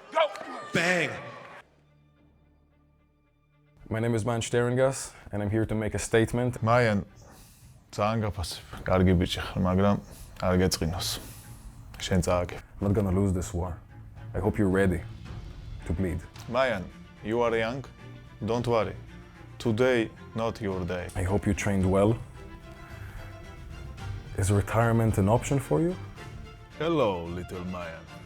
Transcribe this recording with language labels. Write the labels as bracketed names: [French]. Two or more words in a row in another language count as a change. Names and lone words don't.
[English] Bang! My name is Maayan Shterengas, and I'm here to make a statement. Maayan, [Georgian] წაანგაფას, კარგი ბიჭი ხარ, მაგრამ არ გეწყინოს. შენ წააგე. [English] I'm not gonna lose this war. I hope you're ready to bleed. Maayan, you are young. Don't worry. Today, not your day. I hope you trained well. Is retirement an option for you? Hello, little Maayan.